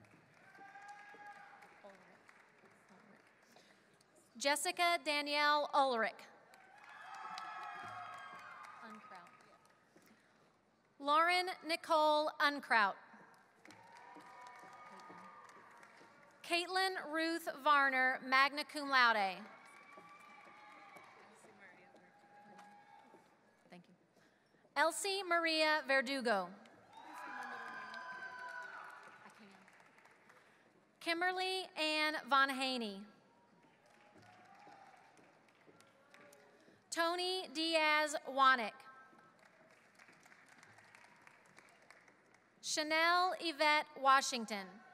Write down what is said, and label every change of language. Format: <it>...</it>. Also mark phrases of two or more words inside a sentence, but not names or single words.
<en>Jessica Danielle Ulrich. Lauren Nicole Unkraut. Caitlin Ruth Varner,</en> <la>magna cum laude.</la> <en>Thank you. Elsie Maria Verdugo. Kimberly Ann Von Haney. Tony Diaz Wanick. Chanel Yvette Washington.</en>